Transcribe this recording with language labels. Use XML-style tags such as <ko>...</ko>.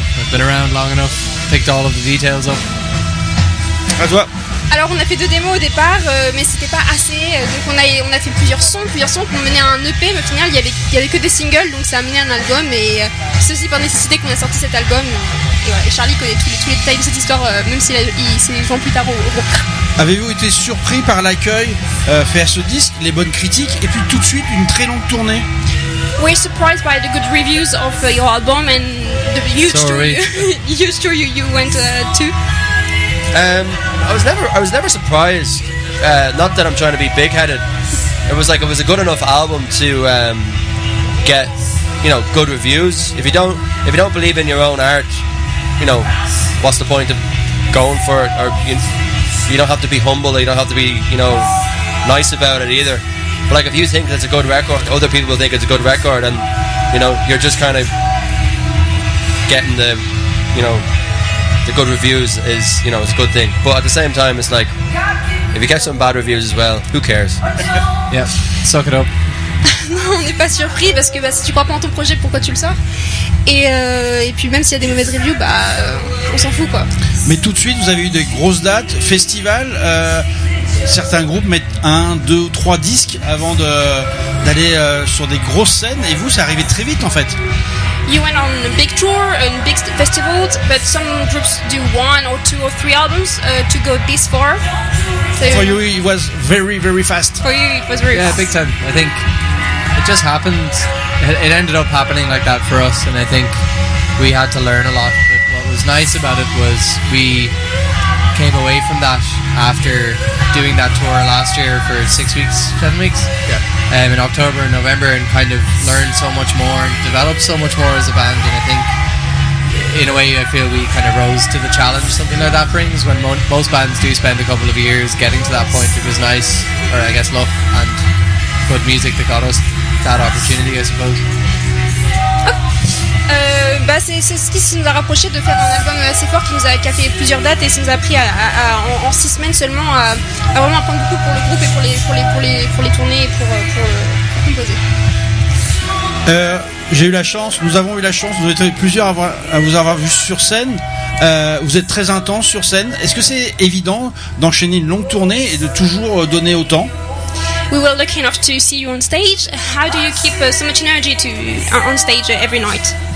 <en>I've been around long enough, picked all of the details up.</en> <fr>À toi. Alors, on a fait deux démos au départ, mais c'était pas assez. Donc, on a fait plusieurs sons qui ont mené à un EP, mais au final, il y avait que des singles, donc ça a mené à un album. Et c'est aussi par nécessité qu'on a sorti cet album. Et voilà, et Charlie connaît tous les détails de cette histoire, même s'il s'est joint plus tard au groupe. Avez-vous été surpris par l'accueil fait à ce disque, les bonnes critiques, et puis tout de suite une très longue tournée?</fr> <en>We're surprised by the good reviews of your album and the huge tour you went to. I was never surprised. Not that I'm trying to be big headed. It was a good enough album to get, you know, good reviews. If you don't believe in your own art, you know, what's the point of going for it? Or you don't have to be humble. You don't have to be, you know, nice about it either. But like, if you think it's a good record, other people will think it's a good record, and you know, you're just kind of getting the, you know, the good reviews is, you know, it's a good thing. But at the same time, it's like, if you get some bad reviews as well, who cares? Yeah, suck it up.</en> <fr>Non, on n'est pas surpris, parce que si tu crois pas en ton projet, pourquoi tu le sors? Et puis même s'il y a des mauvaises reviews, on s'en fout, quoi. Mais tout de suite, vous avez eu des grosses dates, festivals. Certains groupes mettent 1, 2 ou 3 disques avant d'aller sur des grosses scènes, et vous, c'est arrivé très vite, en fait.</fr> <en>You went on a big tour and big festivals, but some groups do 1 or 2 or 3 albums to go this far. So for you, it was very, very fast. For you, it was very fast. Yeah, big time. I think it just happened. It ended up happening like that for us, and I think we had to learn a lot. But what was nice about it was we came away from that after doing that tour last year for 6 weeks, 7 weeks. Yeah. In October and November, and kind of learned so much more, developed so much more as a band, and I think in a way I feel we kind of rose to the challenge something like that brings, when most bands do spend a couple of years getting to that point. It was nice, or I guess luck and good music that got us that opportunity, I suppose.</en> <fr>C'est ce qui nous a rapproché de faire un album assez fort qui a fait plusieurs dates, et ça nous a pris en 6 semaines seulement à vraiment apprendre beaucoup pour le groupe et pour les tournées et pour composer. Nous avons eu la chance, vous êtes plusieurs à vous avoir vu sur scène. Vous êtes très intense sur scène. Est-ce que c'est évident d'enchaîner une longue tournée et de toujours donner autant?</fr> <en>We were lucky enough to see you on stage. How do you keep so much energy to on stage every night?</en>